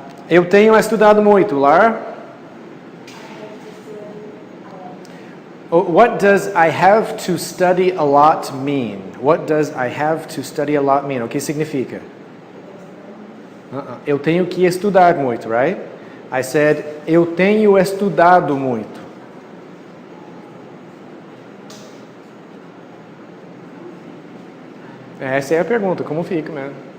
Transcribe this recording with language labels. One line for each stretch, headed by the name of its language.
Portuguese: Eu tenho estudado muito, Lara.
English: What does I have to study a lot mean? What does I have to study a lot mean?
Portuguese: O que significa? Eu tenho que estudar muito, right?
English: I said,
Portuguese: eu tenho estudado muito. Essa é a pergunta, como fica, né?